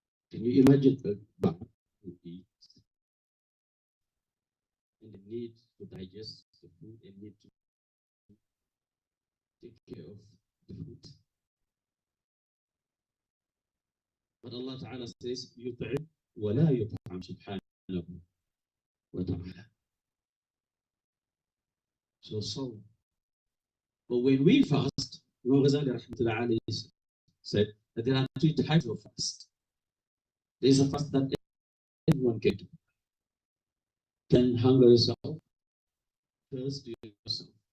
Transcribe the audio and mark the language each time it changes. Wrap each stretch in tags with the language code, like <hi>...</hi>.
<en>Can you imagine a baby who eats and the need to digest the food and need to take care of the food? But Allah Ta'ala says,</en> <ar>يطعم ولا يطعم سبحانه وتعالى.</ar> <en>So, but when we fast, Imam Ghazali rahmatullahi alayhi said that there are three types of fast. There is a fast that everyone can do. Can hunger yourself, thirst yourself.</en>